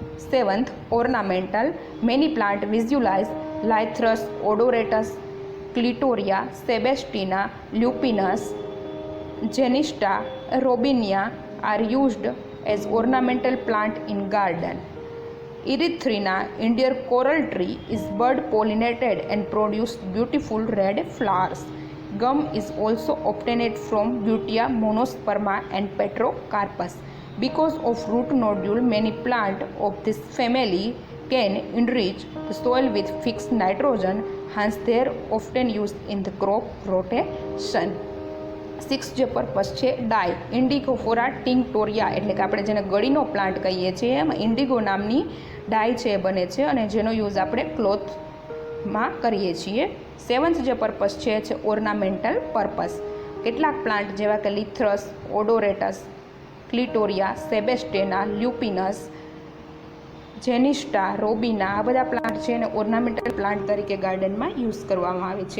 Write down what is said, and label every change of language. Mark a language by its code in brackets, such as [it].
[en] Seventh, ornamental. Many plant visualize Lathyrus odoratus, Clitoria, Sebastiana, Lupinus, Genista, Robinia are used as ornamental plant in garden. Erythrina, Indian coral tree, is bird pollinated and produce beautiful red flowers. Gum is also obtained from Butea monosperma and Petrocarpus. Because of root nodule, many plants of this family can enrich the soil with fixed nitrogen, hence they are often used in the crop rotation. [gu] Six જે purpose છે ડાય. ઇન્ડિગોફોરા ટિંક્ટોરિયા એટલે કે આપણે જેને ગળીનો plant કહીએ છીએ એમાં Indigo નામની ડાય છે બને છે અને જેનો યુઝ આપણે ક્લોથમાં કરીએ છીએ. સેવન્થ જે પર્પસ છે ઓર્નામેન્ટલ પર્પસ. કેટલાક પ્લાન્ટ જેવા કે લિથ્રસ, ઓડોરેટસ, ક્લિટોરિયા, સેબેસ્ટેના, લ્યુપિનસ, જેનિસ્ટા, રોબિના આ બધા પ્લાન્ટ છે એને ઓર્નામેન્ટલ પ્લાન્ટ તરીકે ગાર્ડનમાં યુઝ કરવામાં આવે છે.